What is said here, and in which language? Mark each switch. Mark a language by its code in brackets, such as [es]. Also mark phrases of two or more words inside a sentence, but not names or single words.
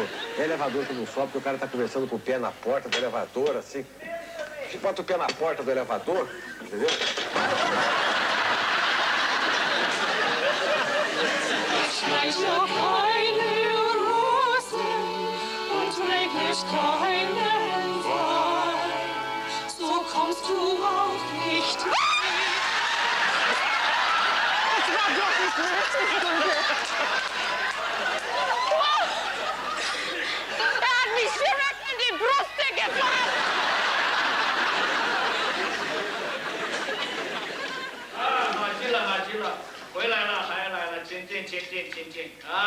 [pt] É elevador que não sobe, porque o cara tá conversando com o pé na porta do elevador, assim. Você bota o pé na porta do elevador, entendeu? [de] Schreit noch eine Rose und regnet keinen Wein. So kommst du auch nicht weg. Das war doch nicht nötig. Er hat mich direkt in die Brust gefasst. Magilla, [zh] 回来了，还来了，请进，请进，请进啊！